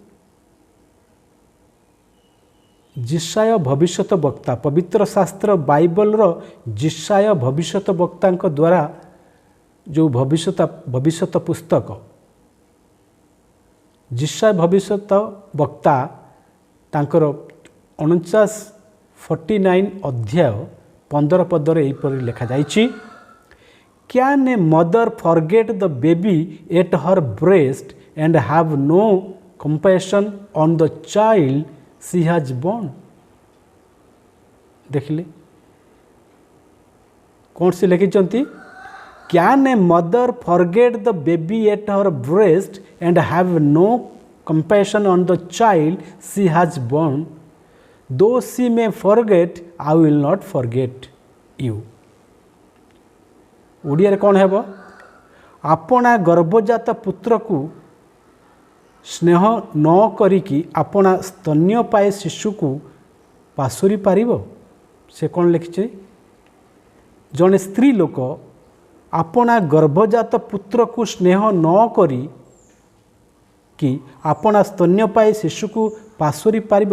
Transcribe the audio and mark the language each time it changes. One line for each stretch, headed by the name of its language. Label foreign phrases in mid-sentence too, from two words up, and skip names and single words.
Odia: ଜିସାୟ ଭବିଷ୍ୟତ ବକ୍ତା, ପବିତ୍ର ଶାସ୍ତ୍ର ବାଇବଲର ଜିସାୟ ଭବିଷ୍ୟତ ବକ୍ତାଙ୍କ ଦ୍ୱାରା ଯେଉଁ ଭବିଷ୍ୟତ ପୁସ୍ତକ, ଜିସାୟ ଭବିଷ୍ୟତ ବକ୍ତା ତାଙ୍କର 49 ଅଧ୍ୟାୟ 15 ପଦରେ ଏହିପରି ଲେଖାଯାଇଛି,
English: Can a mother forget the baby at her breast and have no compassion on the child she has born?
Odia: ଦେଖିଲେ କ'ଣ ସେ ଲେଖିଛନ୍ତି?
English: Can a mother forget the baby at her breast and have no compassion on the child she has born? Though she may forget, I will not forget you.
Odia: ଓଡ଼ିଆରେ କ'ଣ ହେବ? ଆପଣା ଗର୍ଭଜାତ ପୁତ୍ରକୁ ସ୍ନେହ ନ କରିକି ଆପଣା ସ୍ତନ୍ୟପାୟୀ ଶିଶୁକୁ ପାଶୋରି ପାରିବ? ସେ କ'ଣ ଲେଖିଛି? ଜଣେ ସ୍ତ୍ରୀ ଲୋକ ଆପଣା ଗର୍ଭଜାତ ପୁତ୍ରକୁ ସ୍ନେହ ନ କରି କି ଆପଣା ସ୍ତନ୍ୟପାୟୀ ଶିଶୁକୁ ପାଶୋରି ପାରିବ?